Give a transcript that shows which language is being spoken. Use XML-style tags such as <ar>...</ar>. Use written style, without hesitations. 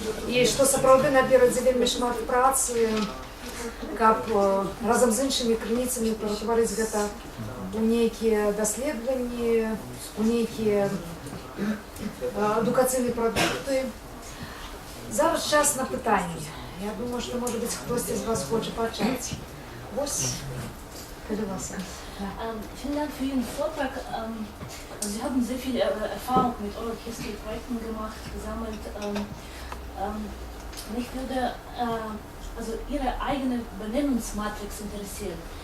<be>І што сапраўды наперадзе вельмі шмат працы, каб разам з іншымі крыніцамі ператварыць гэта ў нейкія даследаванні, у нейкія адукацыйныя прадукты. Зараз час на пытанні.</be> <ru>Я думаю, что, может быть, кто-то из вас хочет почать.</ru> <de>Vielen Dank für Ihren Vortrag. Sie haben sehr viel Erfahrung mit Oral History Projekten gemacht, gesammelt. Mich würde also Ihre eigene Benennungsmatrix interessieren.</de>